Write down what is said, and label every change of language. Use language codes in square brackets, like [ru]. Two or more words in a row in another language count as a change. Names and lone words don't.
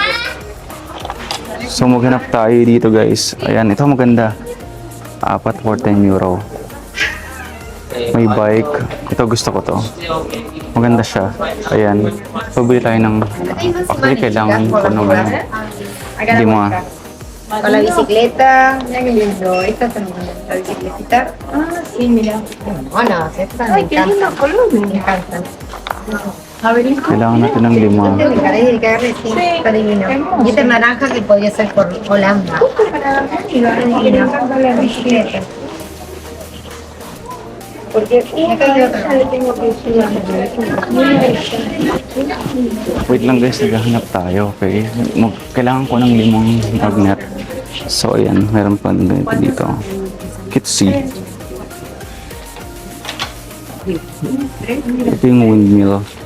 [tl] So maghanap tayo dito guys. Ayan, ito maganda. Apat for 10 euro. May bike. Ito gusto ko to. Maganda siya. Ayan. Pabili tayo ng... Actually, kailangan ko naman. Hindi mo ah. [es] Con la bicicleta, mira qué lindo, esta también, la bicicletita. Ah, sí, mira. Bueno, estas me encantan. Me encantan. [tl] Kailangan natin ng 5. [es] Este me parece que agarre, sí, está divino. Y este naranja que podría ser por Holanda. Está divino, la bicicleta. Porque acá hay otra. [tl] Wait lang guys, naghahanap tayo, okay? Kailangan ko ng 5 magnet. So ayan, meron pa ganito dito. Kitsy. Ito yung windmill.